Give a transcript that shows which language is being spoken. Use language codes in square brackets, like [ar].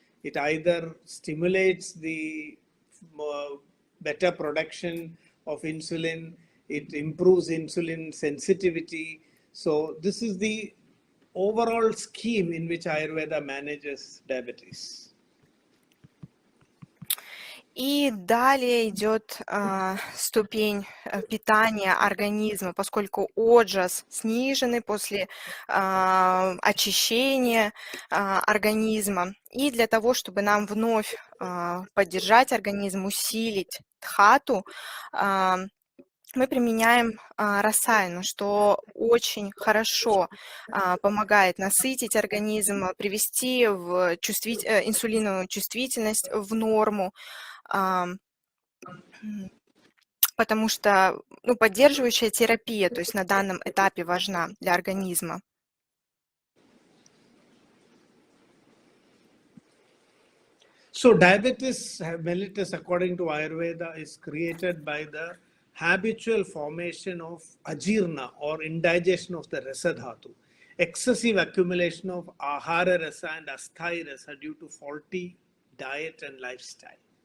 [en] It either stimulates the better production of insulin, it improves insulin sensitivity. So this is the overall scheme in which Ayurveda manages diabetes. [ru] И далее идет ступень питания организма, поскольку оджас снижены после очищения организма. И для того, чтобы нам вновь поддержать организм, усилить дхату, мы применяем расайну, что очень хорошо помогает насытить организм, привести в инсулиновую чувствительность в норму, потому что поддерживающая терапия, то есть на данном этапе важна для организма. [en] So diabetes mellitus, according to Ayurveda, is created by the habitual formation of ajirna or indigestion of the rasa dhatu, excessive accumulation of ahara rasa and asthai rasa due to faulty diet and lifestyle.